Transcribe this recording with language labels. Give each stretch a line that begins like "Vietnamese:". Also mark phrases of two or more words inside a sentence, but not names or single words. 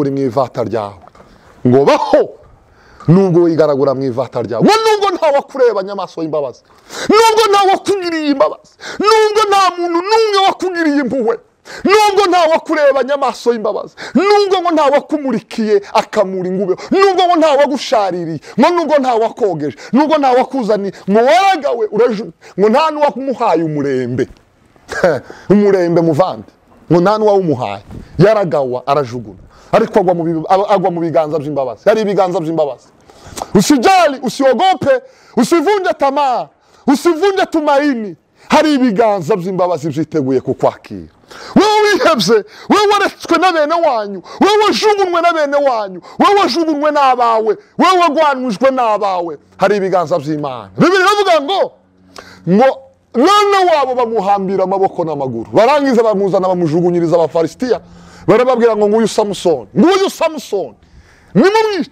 Kinyarwanda: uri mu ivata ryawe, ngo baho nubwo wigaragura mu ivata ryawe, ngo nubwo ntawakurebanye amaso y'imbabazi, nubwo ntawakugiriye imbabazi, nubwo nta muntu n'umwe wakugiriye impuhwe, nubwo ntawakurebanye amaso y'imbabazi, nubwo ngo ntawakumurikiye akamura ingube, nubwo ngo ntawagushaririye, ngo nubwo ntawakogeje, nubwo ntawakuzaniye, ngo waragawe urajugunya, ngo nta n'uwamuhaye umurembe. Umurembe muvandi, ngo nta n'uwawumuhaye, yaragawa arajugunya, ariko agwa mu biganza by'imbabazi. Hari ibiganza by'imbabazi.
Swahili: Usijali, usiogope, usivunje tamaa, usivunje tumaini.
Kinyarwanda: Hari ibiganza by'imbabazi byiteguye kukwakira. Wewe wihebye, wewe waretswe na bene wanyu, wewe wajugunwe na bene wanyu, wewe wajugunwe n'abawe, wewe wagwanujwe n'abawe, hari ibiganza by'Imana. Bibiliya iravuga ngo none wabo bamuhambira amaboko n'amaguru, barangiza bamuzana bamujugunyiriza Abafilisitiya, barababwira ngo nguyu Samusoni nimumwice.